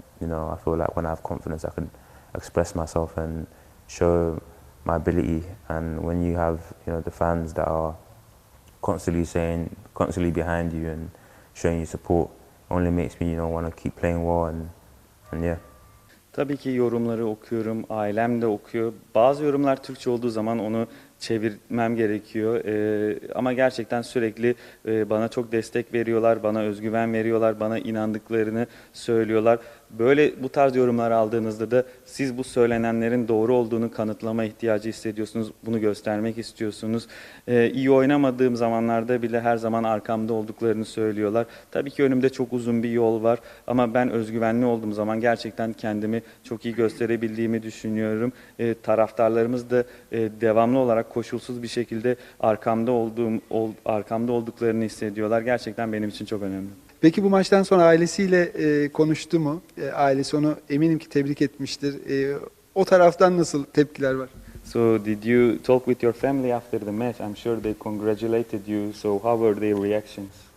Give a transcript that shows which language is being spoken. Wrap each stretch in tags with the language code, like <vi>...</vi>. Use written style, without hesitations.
<en>I feel like when I have confidence, I can express myself and show my ability. And when you have, the fans that are constantly behind you and showing you support, only makes me, want to keep playing well and yeah.</en> <tr>Tabii ki yorumları okuyorum, ailem de okuyor. Bazı yorumlar Türkçe olduğu zaman onu çevirmem gerekiyor. Ama gerçekten sürekli bana çok destek veriyorlar, bana özgüven veriyorlar, bana inandıklarını söylüyorlar. Böyle bu tarz yorumlar aldığınızda da siz bu söylenenlerin doğru olduğunu kanıtlama ihtiyacı hissediyorsunuz. Bunu göstermek istiyorsunuz. İyi oynamadığım zamanlarda bile her zaman arkamda olduklarını söylüyorlar. Tabii ki önümde çok uzun bir yol var ama ben özgüvenli olduğum zaman gerçekten kendimi çok iyi gösterebildiğimi düşünüyorum. Taraftarlarımız da devamlı olarak koşulsuz bir şekilde arkamda olduklarını hissediyorlar. Gerçekten benim için çok önemli. Peki bu maçtan sonra ailesiyle konuştu mu? Ailesi onu eminim ki tebrik etmiştir. O taraftan nasıl tepkiler var?</tr> <en>So did you talk with your family after the match? I'm sure they congratulated you. So how were their reactions?</en>